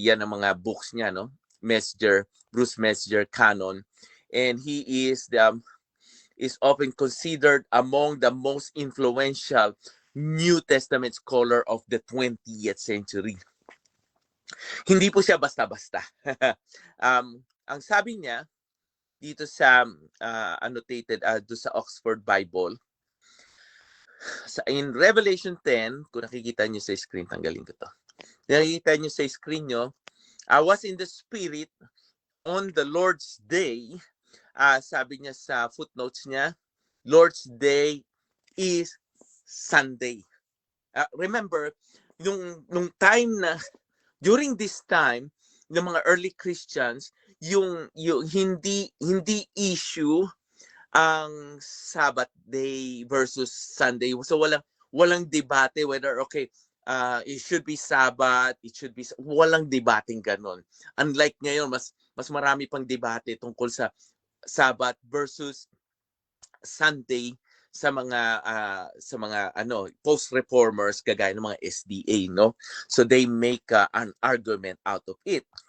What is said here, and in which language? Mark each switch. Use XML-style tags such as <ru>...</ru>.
<tl>Yan ang mga</tl> <en>books niya, Bruce Metzger canon, and he is often considered among the most influential New Testament scholar of the 20th century.</en> <tl>Hindi po siya basta-basta. Ang sabi niya dito sa annotated do sa Oxford Bible,</tl> <en>in Revelation 10,</en> <tl>kung nakikita niyo sa screen, tanggalin ko to. Nakikita niyo sa screen niyo,</tl> <en>I was in the Spirit on the Lord's Day.</en> <tl>Sabi niya sa footnotes niya,</tl> <en>Lord's Day is Sunday.</en> <tl>Remember, nung time na,</tl> <en>during this time,</en> <tl>ng mga early Christians, yung hindi issue ang Sabbath day versus Sunday. So walang debate</tl> <en>whether it should be Sabbath, it should be,</en> <tl>walang debating ganon. Unlike ngayon, mas marami pang debate tungkol sa Sabbath versus Sunday sa mga post-reformers kagaya ng mga SDA, no?</tl> <en>So they make an argument out of it.</en>